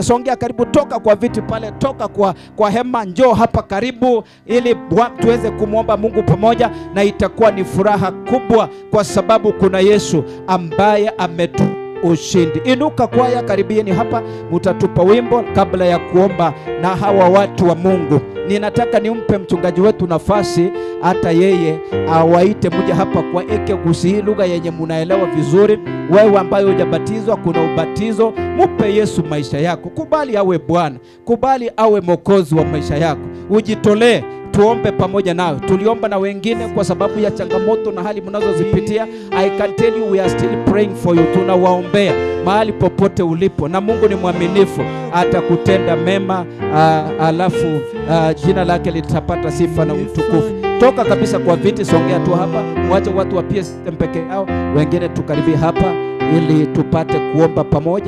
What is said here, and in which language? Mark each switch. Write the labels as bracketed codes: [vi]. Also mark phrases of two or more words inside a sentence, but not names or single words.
[sw] Songea karibu, toka kwa viti pale, toka kwa hema, njoo hapa karibu ili tuweze kumwomba Mungu pamoja, na itakuwa ni furaha kubwa kwa sababu kuna Yesu ambaye ametu ushindi. Inuka kwaya, karibieni hapa, mutatupa wimbo kabla ya kuomba na hawa watu wa Mungu. Ninataka nimpe mchungaji wetu nafasi, hata yeye awaite muje hapa kwa eke gusi hii lugha yenye munaelewa vizuri. Wewe ambaye hujabatizwa, kuna ubatizo, mupe Yesu maisha yako. Kubali awe Bwana, kubali awe mwokozi wa maisha yako. Ujitolee, tuombe pamoja nawe. Tuliomba na wengine kwa sababu ya changamoto na hali mnazozipitia. [en] I can tell you we are still praying for you. [sw] Tunawaombea mahali popote ulipo, na Mungu ni mwaminifu, atakutenda mema, alafu jina lake litapata sifa na utukufu. Toka kabisa kwa viti, songea tu hapa, mwache watu wapie peke yao, wengine tukaribie hapa ili tupate kuomba pamoja.